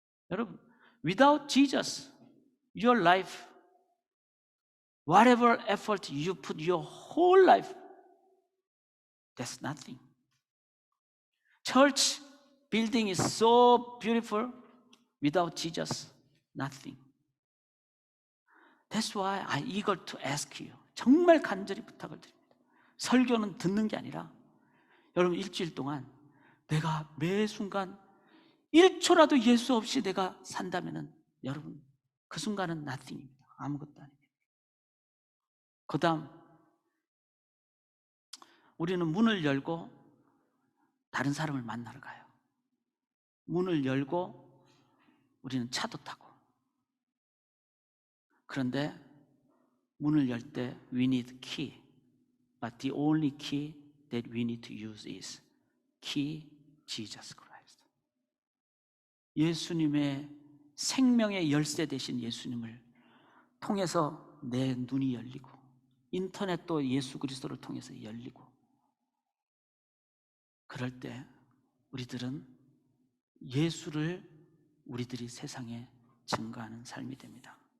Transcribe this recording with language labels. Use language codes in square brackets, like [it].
[ko] 여러분, [en] without Jesus, your life, whatever effort you put your whole life, that's nothing. Church building is so beautiful. Without Jesus, nothing. That's why I eager to ask you. [ko] 정말 간절히 부탁을 드립니다. 설교는 듣는 게 아니라 여러분 일주일 동안 내가 매 순간 1초라도 예수 없이 내가 산다면은 여러분 그 순간은 nothing입니다. 아무것도 아닙니다. 그 다음 우리는 문을 열고 다른 사람을 만나러 가요. 문을 열고 우리는 차도 타고. 그런데 문을 열 때 [en] we need key. But the only key that we need to use is key Jesus Christ. [ko] 예수님의 생명의 열쇠 되신 예수님을 통해서 내 눈이 열리고, 인터넷도 예수 그리스도를 통해서 열리고, 그럴 때 우리들은 예수를 우리들이 세상에 증거하는 삶이 됩니다.